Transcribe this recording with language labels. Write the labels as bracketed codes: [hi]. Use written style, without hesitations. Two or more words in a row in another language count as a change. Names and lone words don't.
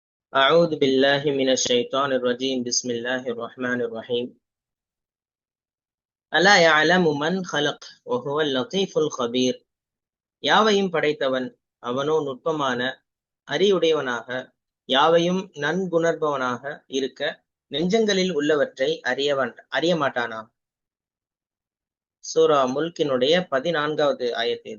[ar] أعوذ بالله من الشيطان الرجيم بسم الله الرحمن الرحيم ألا يعلم من خلق وهو اللطيف الخبير [ta] யாவையும் படைத்தவன் அவனோ நுட்பமான அறிவுடையவனாக யாவையும் நன்குணர்பவனாக இருக்க நெஞ்சங்களில் உள்ளவற்றை அறிய மாட்டானா. சூரா முல்கினுடைய 14வது ஆயத்து இது.